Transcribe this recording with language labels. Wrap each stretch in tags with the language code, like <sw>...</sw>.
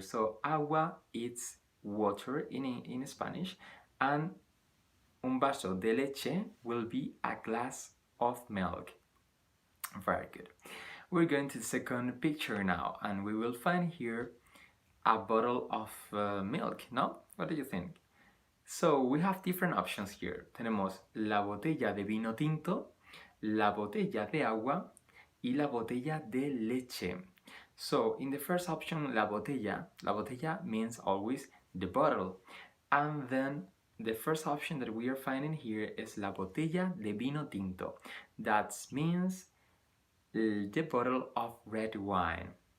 <en>So agua is water in Spanish, and</en> <es>un vaso de leche</es> <en>will be a glass of milk. Very good. We're going to the second picture now, and we will find here a bottle of milk, no? What do you think? So we have different options here.</en> <es>Tenemos la botella de vino tinto, la botella de agua y la botella de leche.</es> <en>So in the first option, la botella means always the bottle. And then the first option that we are finding here is</en> <es>la botella de vino tinto.</es> <en>That means the bottle of red wine.</en>